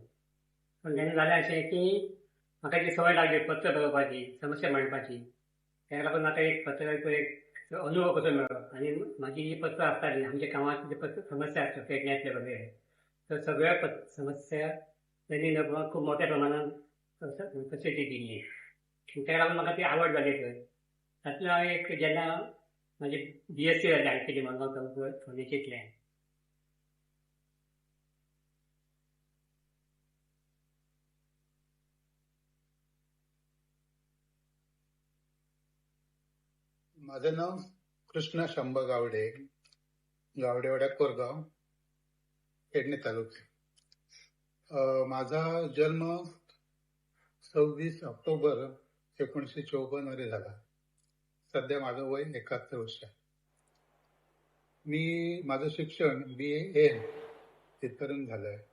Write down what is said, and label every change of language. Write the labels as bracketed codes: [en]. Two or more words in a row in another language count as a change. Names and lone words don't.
[mr] पण त्यांनी झालं असे की [kok] म्हाका जी सवय लागली पत्र बरोवपाची, समस्या मांडपाची, त्याला पण म्हाका एक पत्रकारितो एक अनुभव कसो मेळ्ळो. [mr] आणि माझी जी पत्र आसताली आमच्या कामात जे पत्र समस्या आसता पेडण्यातले वगैरे, तर सगळ्या समस्या त्यांनी खूप मोठ्या प्रमाणात फॅसिलिटी दिली. [kok] ताका लागून म्हाका ती आवड जाली. तातूंत हांव एक जेन्ना म्हाजी BSc जाली हांवें केली मडगांव कॉलेजींतल्यान. [mr] माझं नाव कृष्णा शंभा गावडे, गावडेवाड्या कोरगाव, पेडणे तालुका. माझा जन्म 26 ऑक्टोबर 1954 मध्ये झाला. सध्या माझं वय 71 वर्ष. मी माझं शिक्षण BA इथपर्यंत झालंय.